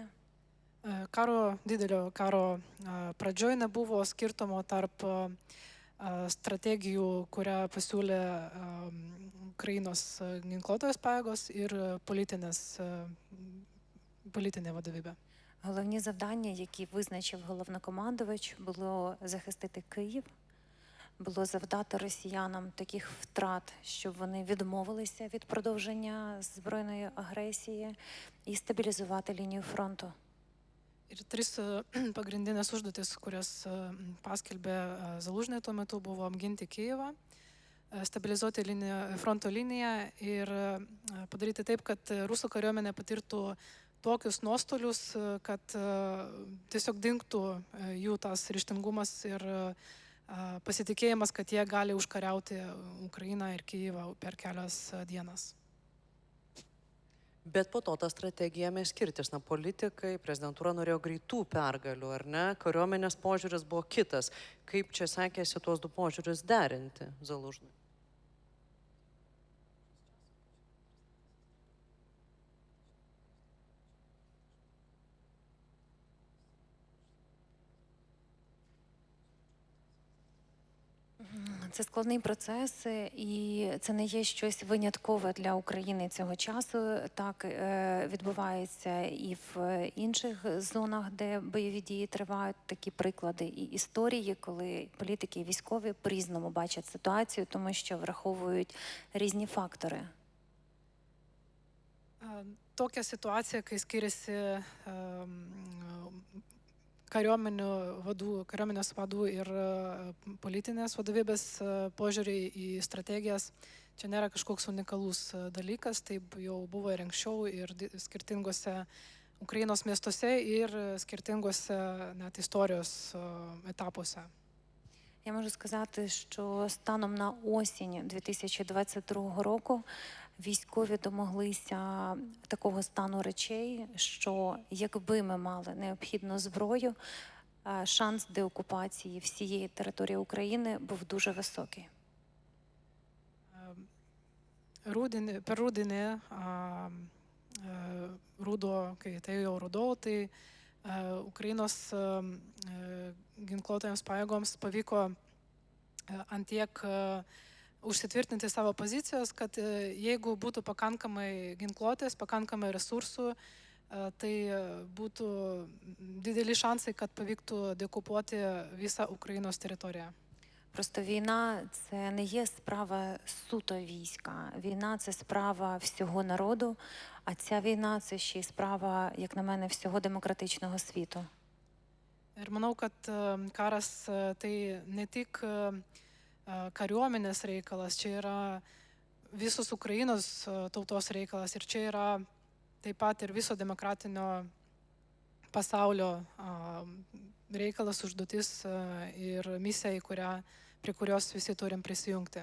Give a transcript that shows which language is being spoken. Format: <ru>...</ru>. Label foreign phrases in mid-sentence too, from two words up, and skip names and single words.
<lt>Didelio karo pradžioj nebuvo skirtumo tarp strategijų, kurią pasiūlė Ukrainos ginkluotojos pajėgos ir politinė vadovybė.</lt> <uk>Головні завдання, які визначив головнокомандувач, було захистити Київ, було завдати росіянам таких втрат, щоб вони відмовилися від продовження збройної агресії і стабілізувати лінію фронту.</uk> <lt>Ir tris pagrindinės užduotis, kurias paskelbė Zalužnė tuo metu, buvo apginti Kijevą, stabilizuoti fronto liniją ir padaryti taip, kad rusų kariuomenė patirtų tokius nuostolius, kad tiesiog dingtų jų tas ryžtingumas ir pasitikėjimas, kad jie gali užkariauti Ukrainą ir Kijevą per kelias dienas. Bet po to ta strategija ėmė skirtis. Politikai, prezidentūra norėjo greitų pergalių, ar ne? Kariuomenės požiūris buvo kitas. Kaip čia sekėsi tuos du požiūrius derinti Zalužnui?</lt> <uk>Це складний процес, і це не є щось виняткове для України цього часу. Так відбувається і в інших зонах, де бойові дії тривають. Такі приклади і історії, коли політики і військові по-різному бачать ситуацію, тому що враховують різні фактори.</uk> <lt>Tokia situacija, kai skiriasi kariuomenės vadų ir politinės vadovybės požiūriai į strategijas, čia nėra kažkoks unikalus dalykas, taip jau buvo ir anksčiau, ir skirtingose Ukrainos miestuose, ir skirtingose net istorijos етапусе.</lt> <uk>Я можу сказати, що станом на осінь 2022 року військові домоглися такого стану речей, що якби ми мали необхідну зброю, шанс деокупації всієї території України був дуже високий.</uk> <lt>Per rudenį, kai atėjo ruduo, tai Ukrainos ginkluotojams pajėgoms pavyko antiek užsitvirtinti savo pozicijos, kad jeigu būtų pakankamai ginkluotės, pakankamai resursų, tai būtų dideli šansai, kad pavyktų deokupuoti visą Ukrainos teritoriją.</lt> <uk>Просто війна – це не є справа суто війська. Війна – це справа всього народу, а ця війна – це ще й справа, як на мене, всього демократичного світу.</uk> <lt>Ir manau, kad karas tai ne tik kariuomenės reikalas, čia yra visos Ukrainos tautos reikalas ir čia yra taip pat ir viso demokratinio pasaulio reikalas, užduotis ir misija, prie kurios visi turim prisijungti.</lt>